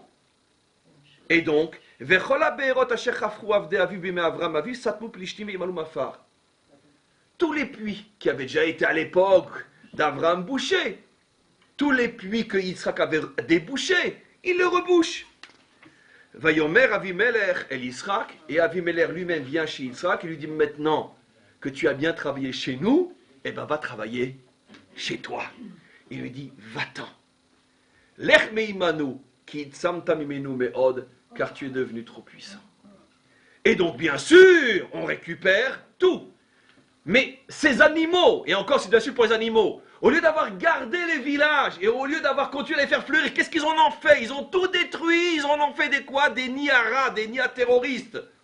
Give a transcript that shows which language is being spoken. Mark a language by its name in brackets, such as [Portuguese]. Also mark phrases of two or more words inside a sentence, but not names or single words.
[French] Et donc, tous les puits qui avaient déjà été à l'époque d'Abraham bouchés, tous les puits que Yitzhak avait débouchés, il le rebouche. [Hebrew] ויאמר אבימלך אל יצחק, [French] et Avimelech lui-même vient chez Yitzhak et lui dit, maintenant que tu as bien travaillé chez nous, va travailler chez toi. Il lui dit, va-t'en. [Hebrew] לך מעמנו כי עצמת ממנו מאד, [French] car tu es devenu trop puissant. Et donc, bien sûr, on récupère tout. Mais ces animaux, et encore c'est bien sûr pour les animaux, au lieu d'avoir gardé les villages, et au lieu d'avoir continué à les faire fleurir, qu'est-ce qu'ils en ont fait? Ils ont tout détruit, ils en ont fait des quoi? Des nids à rats, des nids à terroristes.